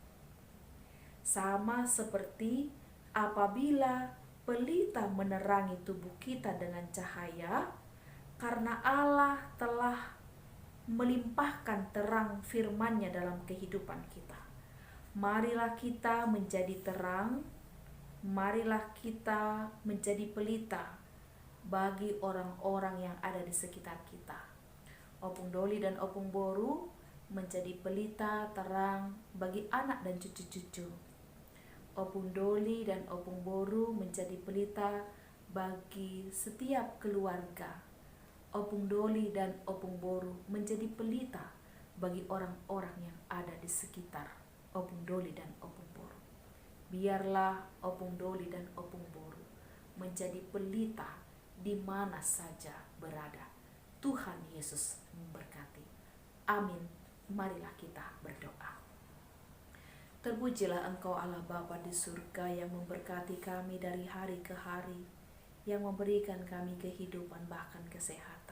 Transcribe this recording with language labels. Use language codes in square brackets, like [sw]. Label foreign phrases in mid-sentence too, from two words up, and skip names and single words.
[id] Sama seperti apabila pelita menerangi tubuh kita dengan cahaya, karena Allah telah melimpahkan terang firman-Nya dalam kehidupan kita. Marilah kita menjadi terang, marilah kita menjadi pelita bagi orang-orang yang ada di sekitar kita. Opung doli dan opung boru menjadi pelita terang bagi anak dan cucu-cucu. Opung doli dan opung boru menjadi pelita bagi setiap keluarga. Opung doli dan opung boru menjadi pelita bagi orang-orang yang ada di sekitar opung doli dan opung boru. Biarlah opung doli dan opung boru menjadi pelita di mana saja berada. Tuhan Yesus memberkati. Amin. Marilah kita berdoa. Terpujilah Engkau Allah Bapa di surga yang memberkati kami dari hari ke hari, yang memberikan kami kehidupan bahkan kesehatan.